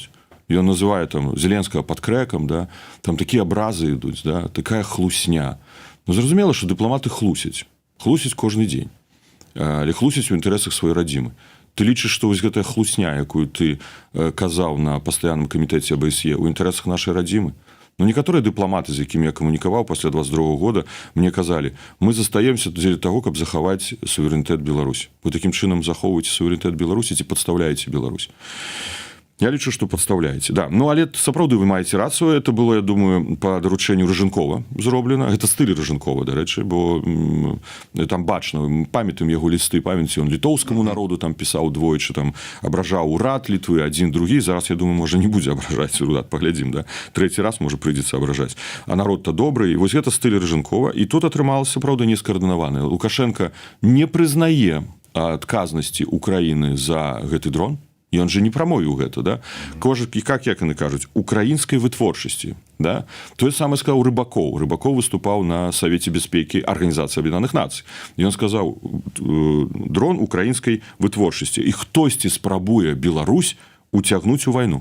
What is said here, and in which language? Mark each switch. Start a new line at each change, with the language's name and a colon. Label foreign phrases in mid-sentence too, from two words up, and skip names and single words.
Belarusian: Ён называе там Зеленскага пад крэкам, да? Там такія абразы ідуць, да? Такая хлусня. Ну, зразумела, што дыпламаты хлусяць. Хлусяць кожны дзень. Але хлусяць у інтарэсах сваёй радзімы. Ты лічыш, што вось гэтая хлусня, якую ты казаў на пастаянным камітэце АБСЕ, у інтарэсах нашай радзімы?
Russian: Но некоторые
Belarusian: дыпламаты, з якімі я камунікаваў пасля 22 года, мне казалі, мы застаемся дзеля таго, каб захаваць суверэнітэт Беларусі. Вы такім чынам захоўваеце суверэнітэт Беларусі ці падстаўляеце Беларусь? Я лічу, што падстаўляеце. Да. Ну, але сапраўды вы маеце рацыю.
Russian: Это было,
Belarusian: я думаю, па даручэнню Ражынкова зроблена. Гэта стыль Ражынкова, дарэчы, бо там бачна, памятаем яго лісты, памяці, он літоўскаму народу там пісаў двойчы, там абражаў урад Літвы, адзін, другі. Зараз, я думаю, можа, не будзе абражаць урад, паглядзім, да? Трэці раз, можа, прыйдзецца абражаць. А народ-то добры, і вось гэта стыль Ражынкова. І тут атрымалася, правда, не скаардынавана. Лукашенко не прызнае адказнасці Украіны за гэты дрон. І он же не прамовіў гэта, да? І как яны кажуць, украінскай вытворчасці, да? Тое самае сказаў Рыбакоў. Рыбакоў выступаў на Савеце бяспекі Арганізацыі Аб'яднаных Нацый. І ён сказаў, дрон украінскай вытворчасці. І хтосьці спрабуе Беларусь уцягнуць у вайну.